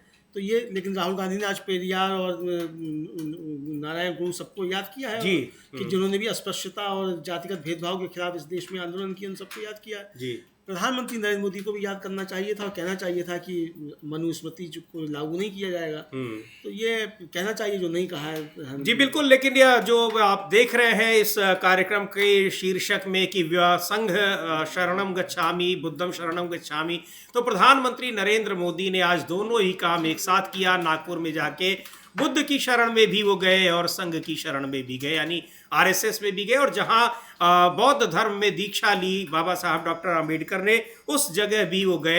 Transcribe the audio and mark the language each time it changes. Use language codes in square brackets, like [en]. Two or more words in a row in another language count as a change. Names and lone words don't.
[hi] तो ये, लेकिन राहुल गांधी ने आज पेरियार और नारायण गुरु सबको याद किया है कि जिन्होंने भी अस्पृश्यता और जातिगत भेदभाव के खिलाफ इस देश में आंदोलन किया, उन सबको याद किया है। प्रधानमंत्री नरेंद्र मोदी को भी याद करना चाहिए था और कहना चाहिए था कि मनुस्मृति को लागू नहीं किया जाएगा, तो ये कहना चाहिए जो नहीं कहा है। जी बिल्कुल, लेकिन यह जो आप देख रहे हैं इस कार्यक्रम के शीर्षक में कि [pi] संघ शरणम गच्छामि बुद्धम शरणम गच्छामि, [hi] तो प्रधानमंत्री नरेंद्र मोदी ने आज दोनों ही काम एक साथ किया। नागपुर में जाके बुद्ध की शरण में भी वो गए और संघ की शरण में भी गए, यानी आरएसएस में भी गए। और जहां बौद्ध धर्म में दीक्षा ली बाबा साहब डॉक्टर अंबेडकर ने, उस जगह भी वो गए।